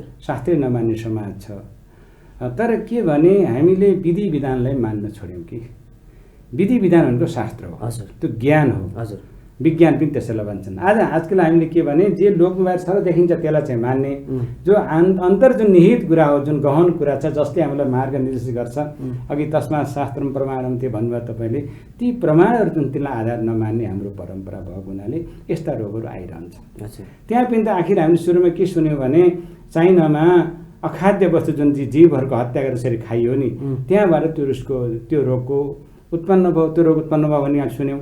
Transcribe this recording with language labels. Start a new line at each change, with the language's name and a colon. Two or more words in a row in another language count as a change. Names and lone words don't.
Nepali: शास्त्रै नमान्ने समाज छ। तर के भने हामीले विधि विधानलाई मान्न छोड्यौँ कि विधि विधान भनेको शास्त्र हो। हजुर, त्यो ज्ञान हो। हजुर, विज्ञान पनि त्यसैलाई भन्छन्। आजकल हामीले के भने जे लोकमा बाहिर छ र देखिन्छ त्यसलाई चाहिँ मान्ने, जो अन्तर जुन निहित कुरा हो, जुन गहन कुरा छ, जसले हामीलाई मार्ग निर्देश गर्छ। अघि
Sanskrit: तस्मात् शास्त्रम प्रमाणम
Nepali: त्यो भन्नुभयो तपाईँले, ती प्रमाणहरू जुन त्यसलाई आधार नमान्ने हाम्रो परम्परा भएको हुनाले यस्ता रोगहरू आइरहन्छ। त्यहाँ पनि त आखिर हामीले सुरुमा के सुन्यौँ भने चाइनामा अखाद्य वस्तु जुन जीवहरूको हत्या गरेर यसरी खाइयो नि, त्यहाँबाट त्यो रोगको उत्पन्न भयो, त्यो रोग उत्पन्न भयो भन्ने हामी सुन्यौँ।